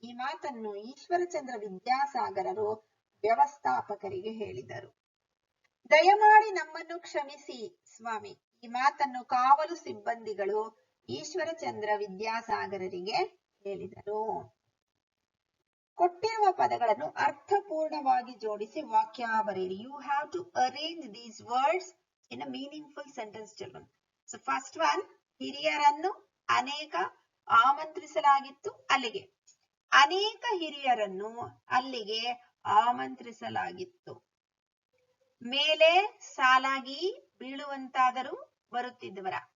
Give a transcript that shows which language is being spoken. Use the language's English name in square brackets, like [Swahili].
[Kannada] ಈ ಮಾತನ್ನು ಈಶ್ವರಚಂದ್ರ ವಿದ್ಯಾಸಾಗರರು ವ್ಯವಸ್ಥಾಪಕರಿಗೆ ಹೇಳಿದರು. ದಯಮಾಡಿ ನಮ್ಮನ್ನು ಕ್ಷಮಿಸಿ ಸ್ವಾಮಿ. ಈ ಮಾತನ್ನು ಕಾವಲು ಸಿಬ್ಬಂದಿಗಳು ಈಶ್ವರಚಂದ್ರ ವಿದ್ಯಾಸಾಗರರಿಗೆ ಹೇಳಿದರು. ಕೊಟ್ಟಿರುವ ಪದಗಳನ್ನು ಅರ್ಥಪೂರ್ಣವಾಗಿ ಜೋಡಿಸಿ ವಾಕ್ಯ ಬರೆಯಿರಿ. [English] You have to arrange these words in a meaningful sentence, children. So first one, [Kannada] ಹಿರಿಯರನ್ನು ಅನೇಕ ಆಮಂತ್ರಿಸಲಾಗಿತ್ತು ಅಲ್ಲಿಗೆ. ಅನೇಕ ಹಿರಿಯರನ್ನು ಅಲ್ಲಿಗೆ ಆಮಂತ್ರಿಸಲಾಗಿತ್ತು. ಮೇಲೆ ಸಾಲಾಗಿ ಬೀಳುವಂತಾದರೂ ಬರುತ್ತಿದ್ದವರ.